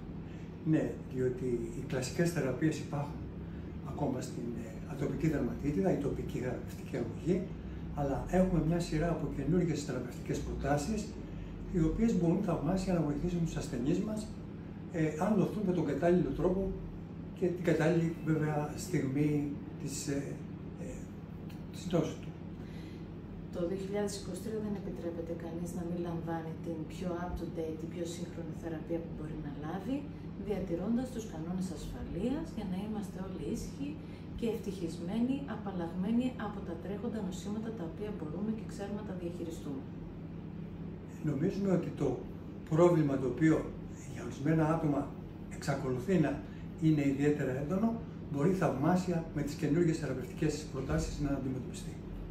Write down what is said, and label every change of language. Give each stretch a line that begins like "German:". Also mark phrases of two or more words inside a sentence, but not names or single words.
Greek: Ναι, διότι οι κλασικές θεραπείες υπάρχουν ακόμα στην ατοπική δερματίτιδα, η τοπική θεραπευτική αγωγή, αλλά έχουμε μια σειρά από καινούργιες θεραπευτικές προτάσεις, οι οποίες μπορούν θαυμάσια να βοηθήσουν τους ασθενείς μας, αν δοθούν με τον κατάλληλο τρόπο και την κατάλληλη βέβαια στιγμή της νόσου του. Το 2023 δεν επιτρέπεται κανείς να μην λαμβάνει την πιο
English: up-to-date,
Greek: την πιο σύγχρονη θεραπεία που μπορεί να λάβει, διατηρώντας τους κανόνες ασφαλείας για να είμαστε όλοι ήσυχοι και ευτυχισμένοι, απαλλαγμένοι από τα τρέχοντα νοσήματα τα οποία μπορούμε και ξέρουμε να τα διαχειριστούμε. Νομίζουμε ότι το πρόβλημα το οποίο για ορισμένα άτομα εξακολουθεί να είναι ιδιαίτερα έντονο, μπορεί θαυμάσια με τις καινούργιες θεραπευτικές προτάσεις να αντιμετωπιστεί.